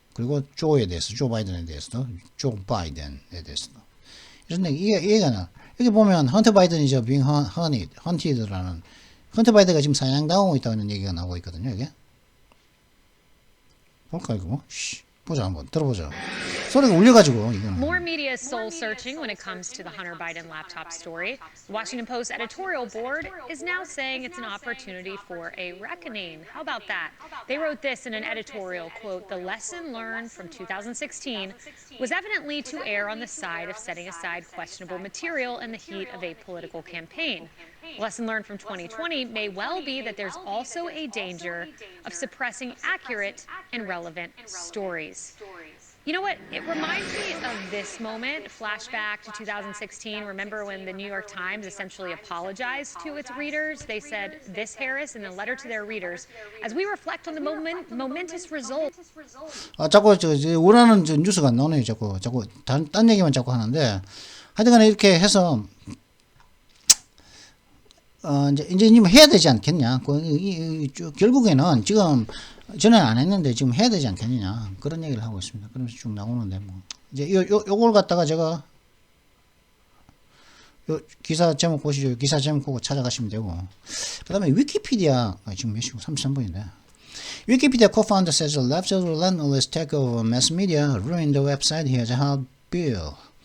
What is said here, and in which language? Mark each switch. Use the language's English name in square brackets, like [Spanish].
[Korean] 그리고 조 바이든에 대해서도, 조 바이든에 대해서도. 이런 얘기가 나. 여기 보면 헌터 바이든이 [English] being hunted [Korean] 라는, 헌터 바이든가 지금 사냥당하고 있다는 얘기가 나오고 있거든요. 이게 볼까 이거? 보자, 한번 들어보자. 소리가 울려가지고 이거는. [English] More media is soul searching when it comes to the Hunter Biden laptop story. The Washington Post editorial board is now saying it's an opportunity for a reckoning. How about that? They wrote this in an editorial, quote, "The lesson learned from 2016 was evidently to err on the side of setting aside questionable material in the heat of a political campaign. The lesson learned from 2020 may well be that there's also a danger of suppressing accurate and relevant stories." You know what? It reminds me of this moment, flashback to 2016. Remember when the New York Times essentially apologized to its readers? They said this, Harris, in a letter to their readers, as we reflect on the momentous result. [Korean] 자꾸 원하는 뉴스가 안 나오네요. 자꾸 딴 얘기만 자꾸 하는데, 하여튼간에 이렇게 해서 이제 해야 되지 않겠냐? 결국에는 지금 전에 안 했는데 지금 해야 되지 않겠느냐, 그런 얘기를 하고 있습니다. 그러면서 쭉 나오는데, 뭐 이제 요걸 갖다가 제가 요 기사 제목 보시죠. 기사 제목 보고 찾아가시면 되고, 그 다음에 위키피디아, 지금 몇 시고 33분인데, [English] Wikipedia co-founder says the left's relentless takeover of mass media ruined the website he has helped build.